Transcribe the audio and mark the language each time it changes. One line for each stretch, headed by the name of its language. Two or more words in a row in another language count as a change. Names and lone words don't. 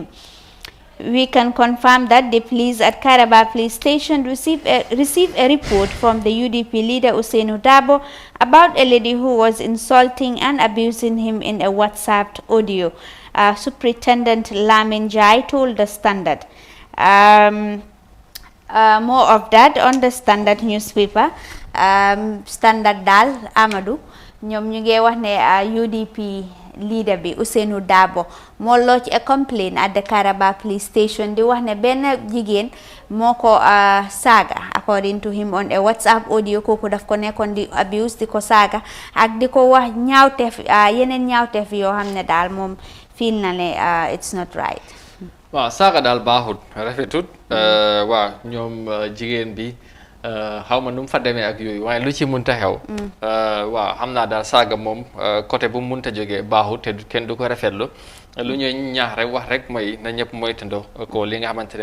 English: We can confirm that the police at Kairaba police station received a report from the UDP leader Usainu Dabo about a lady who was insulting and abusing him in a WhatsApp audio. Superintendent Lamin Jai told the Standard. More of that on the Standard newspaper.
Wolof: Standard Dal Amadou ñoom ñu ngi wax ne UDP leader bi Ousainou Darboe moo
English: lodge a complaint at the Karaba police station
Wolof: di wax ne benn jigéen moo ko saaga
English: according to him on a WhatsApp audio
Wolof: kooku daf ko nekkoon di abuse di ko saaga ak di ko wax ñaawteef yeneen ñaawteef yoo xam ne daal moom feel na ne
English: it's not right.
Wolof: waaw saaga daal baaxut rafetut waaw ñoom jigéen bi xaw ma nu mu fa demee ak yooyu waaye lu ci munta xew waaw xam naa daal saaga moom côté bu mu munta jógee baaxut te kenn du ko rafetlu lu ñuy ñaax rek wax rek mooy na ñëpp moytandoo ko li nga xamante ne